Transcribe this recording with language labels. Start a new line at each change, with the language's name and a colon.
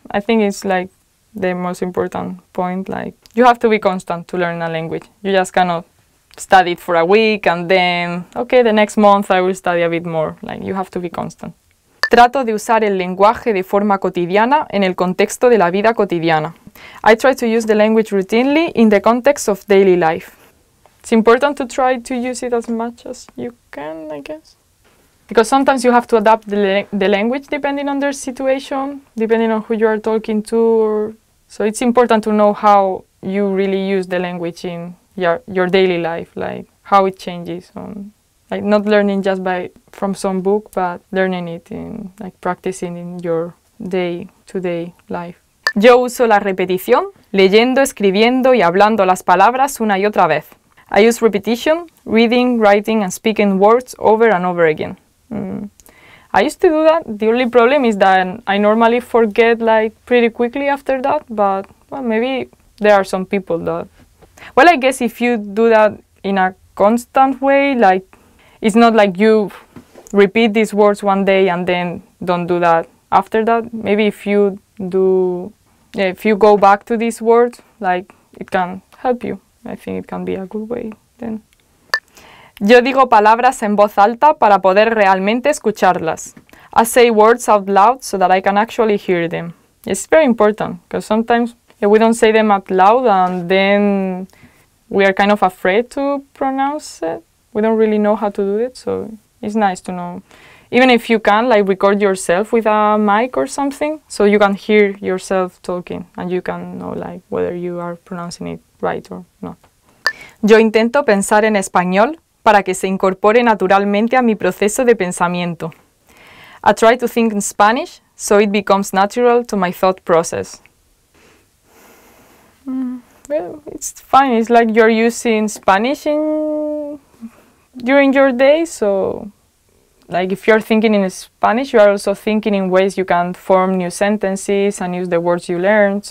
English: I think it's like the most important point. Like you have to be constant to learn a language. You just cannot study it for a week and then, okay, the next month I will study a bit more. Like you have to be constant.
Spanish: Trato de usar el lenguaje de forma cotidiana en el contexto de la vida cotidiana.
English: I try to use the language routinely in the context of daily life. It's important to try to use it as much as you can, I guess. Because sometimes you have to adapt the language depending on their situation, depending on who you are talking to. So it's important to know how you really use the language in your daily life, like how it changes. Like not learning just from some book, but learning it in practicing in your day-to-day life.
Spanish: Yo uso la repetición, leyendo, escribiendo y hablando las palabras una y otra vez.
English: I use repetition, reading, writing, and speaking words over and over again. I used to do that. The only problem is that I normally forget pretty quickly after that, but well, maybe there are some people that... Well, I guess if you do that in a constant way, it's not like you repeat these words one day and then don't do that after that. Maybe if you go back to these words, it can help you. I think it can be a good way then.
Spanish: Yo digo palabras en voz alta para poder realmente escucharlas.
English: I say words out loud so that I can actually hear them. It's very important because sometimes we don't say them out loud and then we are kind of afraid to pronounce it. We don't really know how to do it, so it's nice to know. Even if you can, record yourself with a mic or something, so you can hear yourself talking and you can know whether you are pronouncing it right or not.
Spanish: Yo intento pensar en español para que se incorpore naturalmente a mi proceso de pensamiento.
English: I try to think in Spanish so it becomes natural to my thought process. Well, it's fine. It's like you're using Spanish during your day, so if you're thinking in Spanish, you are also thinking in ways you can form new sentences and use the words you learned.